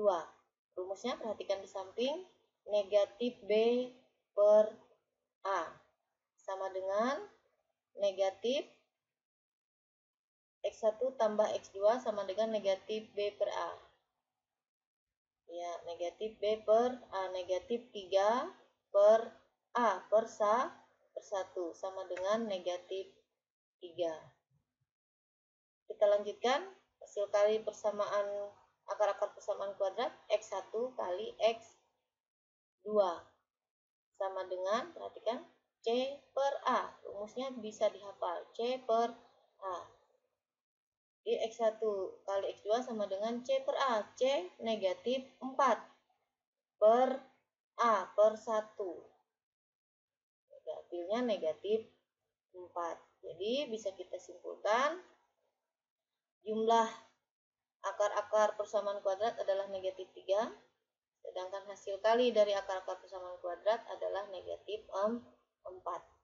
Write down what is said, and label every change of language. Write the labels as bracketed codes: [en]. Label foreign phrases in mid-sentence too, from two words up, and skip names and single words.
[id] Rumusnya perhatikan di samping, negatif B per A sama dengan negatif X1 tambah X2 sama dengan negatif B per A. Ya, negatif B per A, negatif 3 per A per 1 sama dengan negatif 3. Kita lanjutkan, hasil kali persamaan akar-akar persamaan kuadrat X1 kali X2 sama dengan, perhatikan, C per A. Rumusnya bisa dihafal, C per A. Di X1 kali X2 sama dengan C per A. C negatif 4 per A per 1. Negatifnya negatif 4. Jadi bisa kita simpulkan jumlah akar-akar persamaan kuadrat adalah negatif 3. Sedangkan hasil kali dari akar-akar persamaan kuadrat adalah negatif 4.